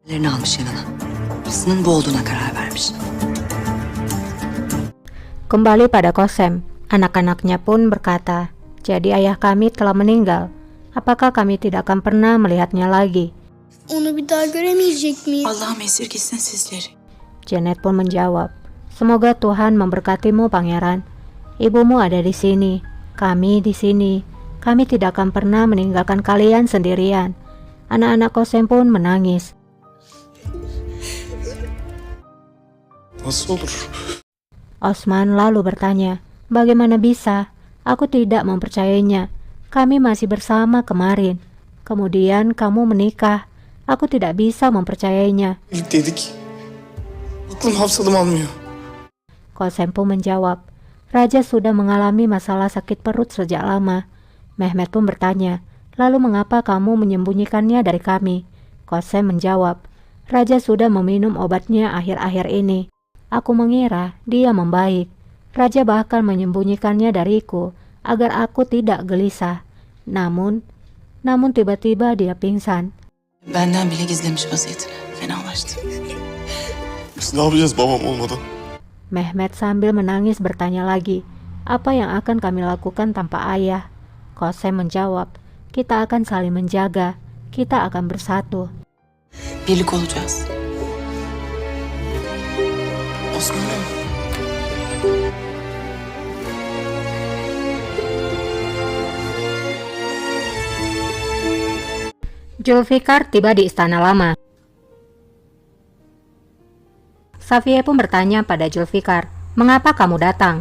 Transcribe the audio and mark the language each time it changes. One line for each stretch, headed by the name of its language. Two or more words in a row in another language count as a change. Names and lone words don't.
Turkish: Lerini almış yanına. Kızının bu olduğuna karar vermiş.
Indonesian: Kembali pada Kosem, anak-anaknya pun berkata, jadi ayah kami telah meninggal. Apakah kami tidak akan pernah melihatnya lagi?
Turkish: Onu bir daha göremeyecek miyiz? Allah'ım esirgesin sizleri.
Indonesian: Janet pun menjawab, semoga Tuhan memberkatimu pangeran. Ibumu ada di sini, kami di sini. Kami tidak akan pernah meninggalkan kalian sendirian. Anak-anak Kosem pun menangis.
Turkish: Nasıl olur?
Indonesian: Osman lalu bertanya, bagaimana bisa? Aku tidak mempercayainya. Kami masih bersama kemarin. Kemudian kamu menikah. Aku tidak bisa mempercayainya.
Turkish: Birlikteydik. Aklım hafsalım almıyor.
Indonesian: Kosem pun menjawab, Raja sudah mengalami masalah sakit perut sejak lama. Mehmet pun bertanya, lalu mengapa kamu menyembunyikannya dari kami? Kosem menjawab, Raja sudah meminum obatnya akhir-akhir ini. Aku mengira dia membaik. Raja bahkan menyembunyikannya dariku agar aku tidak gelisah. Namun tiba-tiba dia pingsan.
Turkish: Benden bile gizlemiş vaziyetini. Fenalaştı. Biz ne yapacağız babam olmadan?
Indonesian: Mehmet sambil menangis bertanya lagi, apa yang akan kami lakukan tanpa ayah? Kosem menjawab, kita akan saling menjaga, kita akan bersatu.
Turkish: Birlik olacağız. Osman'ım.
Indonesian: Zulfikar tiba di istana lama. Safiyeh pun bertanya pada Zulfikar, mengapa kamu datang?